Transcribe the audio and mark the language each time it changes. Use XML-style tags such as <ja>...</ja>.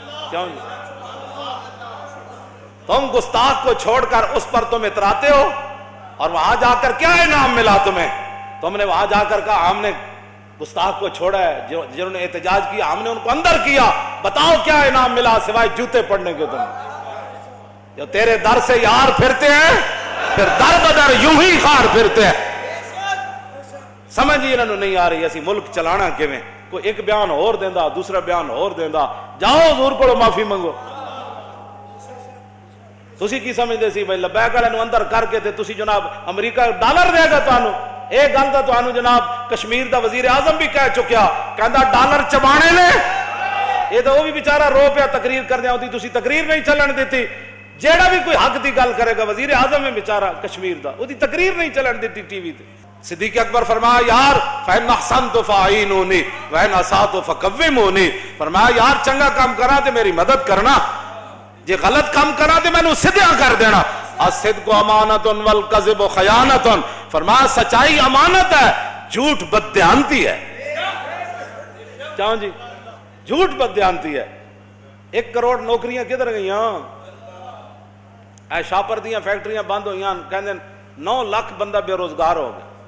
<ur>کیوں تم گستاخ کو چھوڑ کر اس پر تم اتراتے ہو اور وہاں جا کر کیا انعام ملا تمہیں؟ تم نے وہاں جا کر کہا ہم نے گستاخ کو چھوڑا ہے، جنہوں نے احتجاج کیا ہم نے ان کو اندر کیا، بتاؤ کیا انعام ملا سوائے جوتے پڑنے کے؟ تم جو تیرے در سے یار پھرتے ہیں پھر در بدر یوں ہی خار پھرتے ہیں.</ur> <pa>سمجھ ہی انہوں نہیں آ رہی اسی ملک چلانا کیویں. کوئی ایک بیان اور دیندا دوسرا بیان اور دیندا. جاؤ حضور کو معافی منگو. تسی کی سمجھدے سی بھائی لبیک والے نو اندر کر کے تے تسی جناب امریکہ ڈالر دے گا تانوں؟ ایک گل تو تانوں جناب کشمیر دا وزیر اعظم بھی کہہ چکیا، کہندا ڈالر چبانے نے. یہ تو وہ بھی بیچارہ رو پیا تقریر کردیا ہوندی، تسی تقریر نہیں چلن دیتی. جیڑا بھی کوئی حق دی گل کرے گا وزیر اعظم ہے بیچارہ کشمیر دا، وہ دی تقریر نہیں چلن دیتی ٹی وی تے.</pa> <ar>صدیق اکبر</ar> <pa>فرمایا یار</pa> <ar>فَإِنْ أَحْسَنْتُ فَأَعِينُونِي وَإِنْ أَسَأْتُ فَكَوِّمُونِي.</ar> <pa>فرمایا یار چنگا کام کرا تے میری مدد کرنا، جے غلط کام کرا تے مینوں سدھا کر دینا.</pa> <ar>الصدق امانۃ والکذب خیانۃ.</ar> <pa>فرمایا سچائی امانت ہے، جھوٹ بددیانتی ہے. کیوں جی؟ جھوٹ بددیانتی ہے. 1 کروڑ نوکریاں کدھر گئیاں؟ اے شاپر دیاں فیکٹریاں بند ہوئیاں، کہندے 9 لاکھ بندہ بے روزگار ہو گیا.</pa>